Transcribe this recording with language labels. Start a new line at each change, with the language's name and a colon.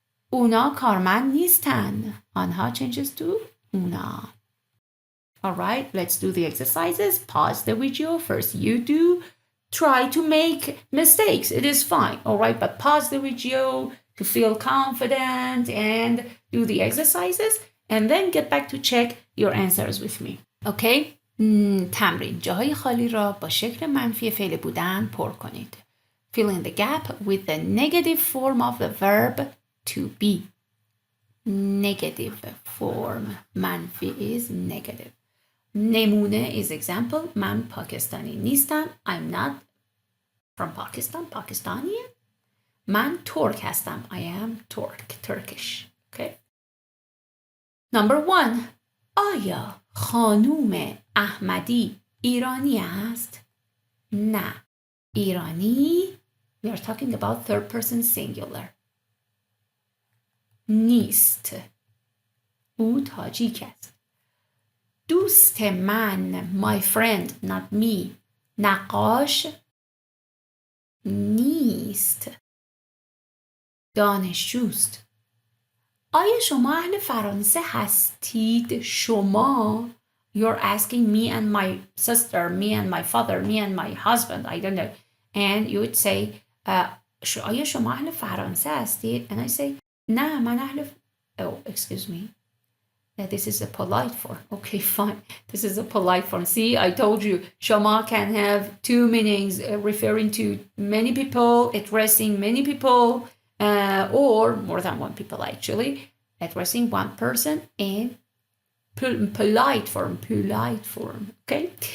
Persian: اونا کارمند نیستن. آنها
English: changes to
Persian: اونا.
English: All right, let's do the exercises. Pause the video. First you do. Try to make mistakes. It is fine. All right, but pause the video to feel confident and do the exercises and then get back to check your answers with me. Okay? تمرین.
Persian: جاهای خالی را با شکل منفی فعل بودن پر کنید.
English: Fill in the gap with the negative form of the verb to be. Negative form. منفی is negative. نمونه is example.
Persian: من پاکستانی نیستم.
English: I'm not from Pakistan.
Persian: پاکستانی. من ترک هستم.
English: I am Turkish. Okay. Number 1.
Persian: آیا خانوم احمدی ایرانی است؟ نه. ایرانی.
English: We are talking about third person singular. نیست.
Persian: او تاجیک است. دوست من
English: my friend not me
Persian: نقاش نیست. دانشجوست. آیا شما اهل فرانسه هستید؟
English: شما You're asking me and my sister, me and my father, me and my husband, I don't know. And you would say,
Persian: آیا شما اهل فرانسه هستید?
English: And I say,
Persian: نه من اهل
English: Oh, excuse me. Yeah, this is a polite form. Okay, fine. This is a polite form. See, I told you, شما can have two meanings referring to many people, addressing many people, or more than one people actually, addressing one person in polite form. Okay?